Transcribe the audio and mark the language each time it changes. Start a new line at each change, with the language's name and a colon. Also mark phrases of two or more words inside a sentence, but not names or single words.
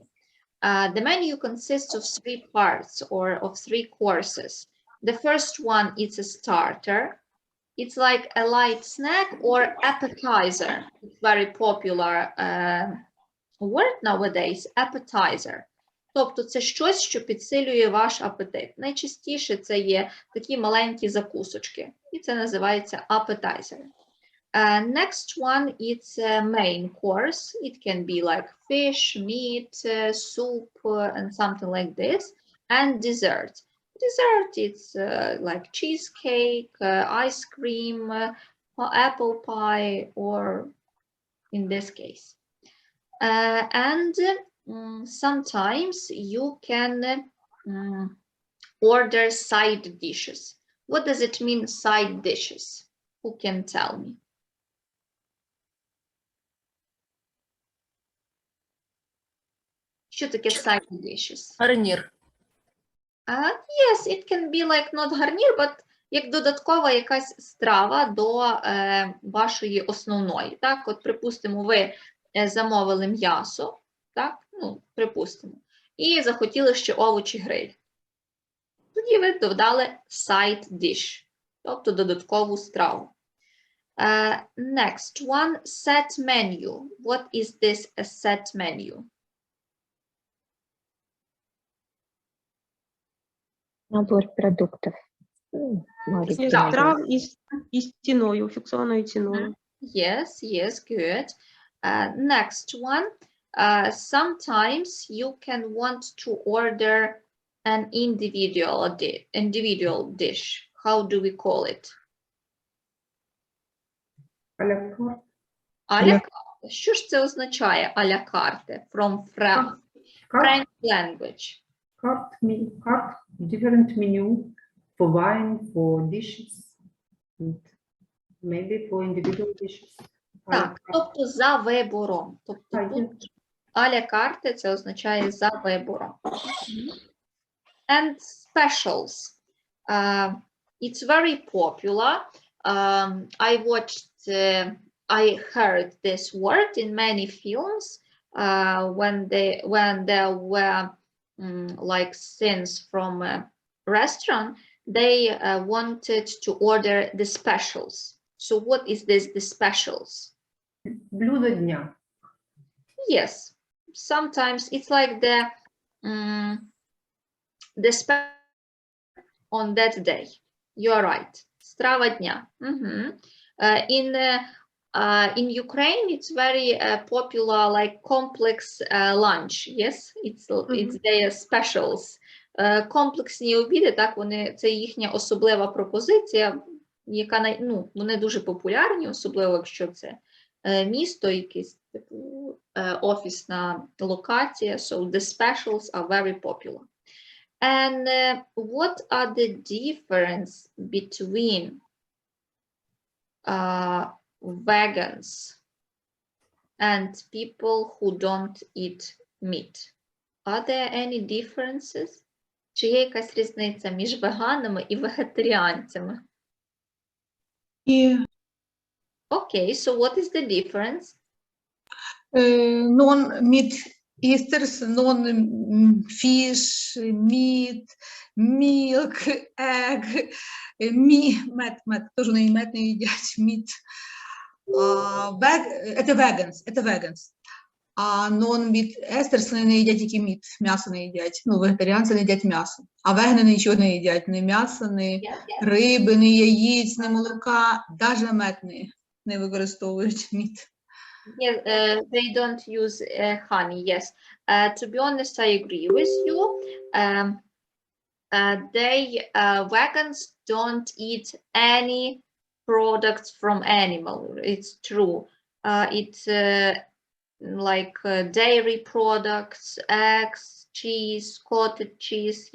English: The menu consists of 3 parts or of 3 courses. The first one is a starter. It's like a light snack or appetizer. It's very popular word nowadays, appetizer.
Ukrainian: Тобто це щось, що підсилює ваш апетит. Найчастіше це є такі маленькі закусочки. І це називається appetizer.
English: Next one, it's a main course. It can be like fish, meat, soup, and something like this. And dessert. Dessert, it's like cheesecake, ice cream, apple pie, or in this case. Sometimes you can order side dishes. What does it mean, side dishes? Who can tell me?
Ukrainian: Що таке
English: side dishes?
Ukrainian: Гарнір.
English: Yes, it can be like not гарнір, but
Ukrainian: як додаткова якась страва до вашої основної. Так, от, припустимо, ви замовили м'ясо, так, ну, припустимо, і захотіли ще овочі гриль. Тоді ви додали
English: side dish,
Ukrainian: тобто додаткову страву.
English: Next one, set menu. What is this a set menu?
Russian: Набор продуктов.
Ukrainian: Страв із ціною, фіксованою ціною.
English: Yes, yes, good. Next one, sometimes you can want to order an individual dish. How do we call it?
French: À la carte. À la carte.
Ukrainian: Що ж це означає
French: à la carte
English: from French language? Carte, different menu for wine, for dishes, and maybe for individual dishes.
Ukrainian: Так, тобто за вибором. Тобто тут
French: à la carte
Ukrainian: це означає за вибором.
English: And specials. It's very popular. I heard this word in many films when there were like since from a restaurant, they wanted to order the specials. So what is this, the specials?
Russian: Блюдо дня.
English: Yes, sometimes it's like the special on that day. You are right.
Ukrainian: Страва дня.
English: In Ukraine, it's very popular, like complex lunch. Yes, it's their specials.
Ukrainian: Комплексні обіди, так, це їхня особлива пропозиція, яка вони дуже популярні, особливо якщо це місто, якийсь офісна локація.
English: So the specials are very popular. And what are the difference between vegans and people who don't eat meat? Are there any differences?
Ukrainian: Чи є якась різниця між веганами і вегетаріанцями?
English: Okay, so what is the difference? Non-meat eaters, non-fish, meat, milk, egg,
Russian: мед, тоже мед не едят, meat. Это vegans.
Ukrainian: А
English: non-meat eaters
Russian: не едят
Ukrainian: тільки meat, м'ясо не їдять. Ну, вегетаріанці не їдять м'ясо. А вегани нічого не їдять, ні м'яса, ні риби, ні яїць, ні молока, навіть мед не використовують meat.
English: Yes, they don't use honey, yes. To be honest, I agree with you. Vegans don't eat any products from animal. It's true. It's like dairy products, eggs, cheese, cottage cheese.